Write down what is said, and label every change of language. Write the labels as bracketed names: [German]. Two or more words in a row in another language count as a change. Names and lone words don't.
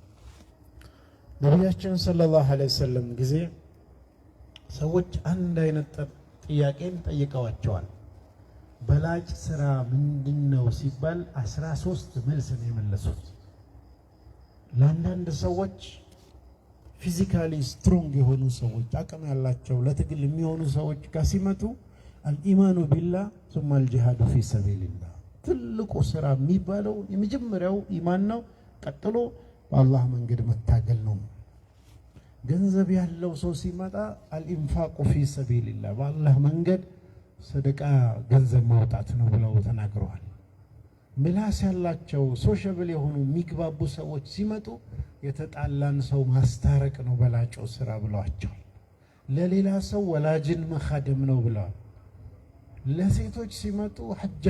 [Amharic] ነቢያችን [Arabic] صلى الله عليه وسلم [Amharic] ጊዜ ሰዎች አንድ አይነት ጥያቄን ጠይቀዋቸዋል። በላጭ ስራ ምንድነው ሲባል 13 መልስ ነው የመለሱት። ለአንዳንድ ሰዎች [English] physically strong [Amharic] የሆኑ ሰዎች አቅም ያላቸው ለትግል የሚሆኑ ሰዎች ጋር ሲመጡ አልኢማኑ [Arabic] بالله ثم الجهاد في سبيل الله [Amharic] ትልቁ ስራ የሚባለው የመጀመሪያው ኢማን ነው። ቀጥሎ በአላህ መንገድ መታገል ነው። ገንዘብ ያለው ሰው ሲመጣ [Arabic] الإنفاق في سبيل [Amharic] الله በአላህ መንገድ ሰደቃ ገንዘብ ማውጣት ነው ብለው ተናግረዋል። ምላስ ያላቸው ሶሻብል የሆኑ የሚግባቡ ሰዎች ሲመጡ የተጣላን ሰው ማስታረቅ ነው በላጭው ስራ ብለዋቸዋል። ለሌላ ሰው ወላጅን መኻደም ነው ብለዋል። ለሴቶች ሲመጡ ሐጀን